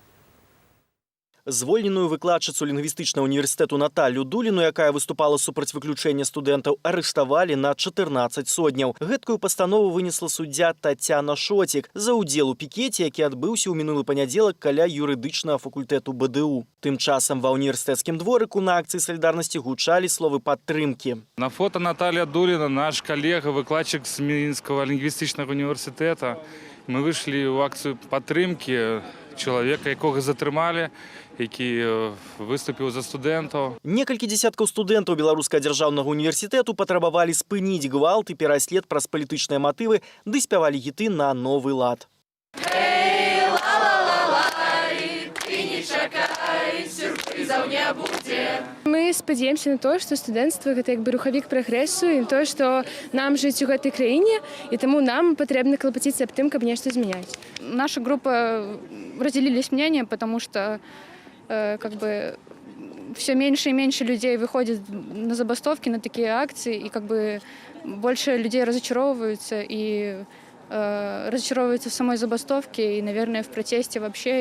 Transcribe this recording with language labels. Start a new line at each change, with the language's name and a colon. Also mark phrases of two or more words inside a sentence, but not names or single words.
Belarusian: Звольненую выкладчыцу лінгвістычнага універсітэту Наталью Дуліну, якая выступала супраць выключэння студэнтаў, арыштавалі на 14 содняў. Гэткую пастанову вынесла суддзя Тацяна Шоцік за ўдзел у пікеце, які адбыўся ў мінулы панядзелак каля юрыдычнага факультэту БДУ. Тым часам ва універсітэцкім дворыку на акцыі салідарнасці гучалі словы падтрымкі.
Russian: На фото Наталья Дулина, наш коллега, выкладчик с Минского лингвистичного университета. Мы вышли в акцию падтрымки человека,
Belarusian: якого затрымали, які выступіў за студэнтаў. Некалькі дзесяткаў студэнтаў Беларускага дзяржаўнага універсітэту патрабавалі спыніць гвалт і пераслед праз палітычныя матывы, ды спявалі хіты на новы лад. Эй, ла-ла-ла-лай, ты не чакай, сюрпрызаў не будзе. Мы спадзяемся на то, што студэнцтва гэта як бы рухавік прагрэсу і на то, што нам жыць у гэтай краіне, і таму нам патрэбна клапаціцца аб тым, каб нешта змяняць.
Russian: Наша группа разделились мнения, потому что как бы все меньше и меньше людей выходит на забастовки, на такие акции, и как бы больше людей разочаровываются и разочаровываются в самой забастовке и, наверное, в протесте вообще.